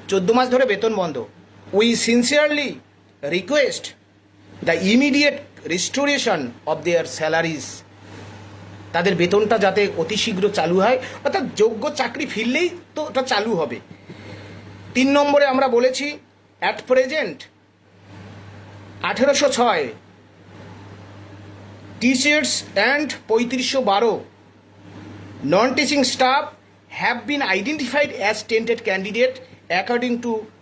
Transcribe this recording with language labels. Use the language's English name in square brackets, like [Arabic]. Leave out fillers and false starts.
[English] 14 [Bangla] মাস ধরে বেতন বন্ধ। [English] We sincerely request the immediate restoration of their salaries. [Bangla] তাদের বেতনটা যাতে অতি শীঘ্র চালু হয়, অর্থাৎ যোগ্য চাকরি ফিরলেই তো ওটা চালু হবে। [English] 3 [Bangla] নম্বরে আমরা বলেছি [English] at present 1806 teachers and 3512 non-teaching staff have been identified as tainted candidate according to